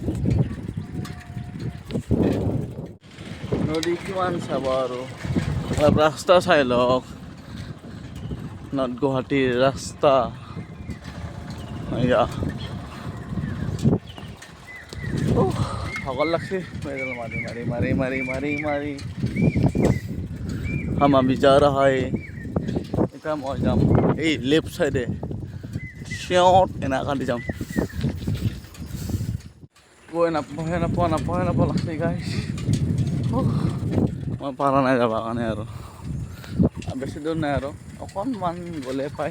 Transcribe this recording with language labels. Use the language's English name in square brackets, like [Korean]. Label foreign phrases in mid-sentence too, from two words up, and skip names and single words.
[Assamese] নদী কিমান চাব আৰু, অলপ ৰাস্তা চাই লওক। নৰ্থ গুৱাহাটীৰ ৰাস্তা এয়া। ভাগৰ লাগছে পেডেল মাৰি। [Hindi] हम अभी जा रहा है। [Assamese] এতিয়া মই যাম এই [English] left side, [Assamese] চিঞত এনেকা দি যাম। গৈ নাপাওঁ লাগছে গাইছ। মই পাৰা নাই যাবৰ কাৰণে আৰু বেছি দূৰ নাই আৰু অকণমান গ'লে পায়।